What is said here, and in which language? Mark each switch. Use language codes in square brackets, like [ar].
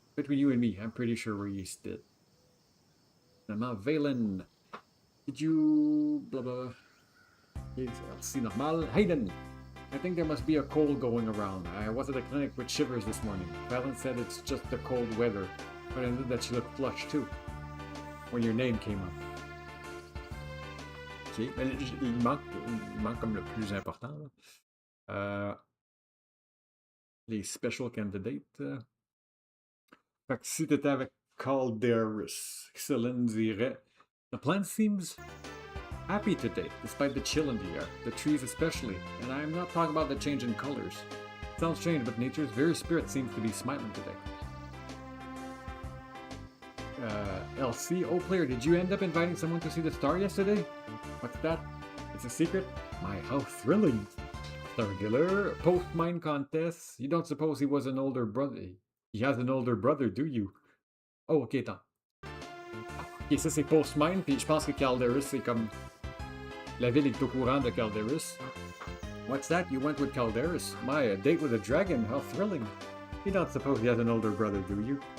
[en] Between you and me, I'm pretty sure Reese did. Now, Valen, did you... blah blah. See normal. Hayden, I think there must be a cold going around. I was at the clinic with shivers this morning. Valen said it's just the cold weather, but I knew that she looked flushed too when your name came up. [fr] Ok, il manque comme le plus important. Les special candidates. Fait que si t'étais avec Calderus, Céline dirait, [en] the plant seems happy today, despite the chill in the air, the trees especially, and I'm not talking about the change in colors. Sounds strange, but nature's very spirit seems to be smiling today. LC, oh player, did you end up inviting someone to see the star yesterday? What's that? It's a secret? My, how thrilling! Regular post-mine contest. You don't suppose he was an older brother? He has an older brother, do you? [fr] Oh, ok, attends. Ok, ça c'est post-mine, puis je pense que Calderus, c'est comme... La ville est au courant de Calderus. [en] What's that? You went with Calderus? My, a date with a dragon, how thrilling. You don't suppose he has an older brother, do you?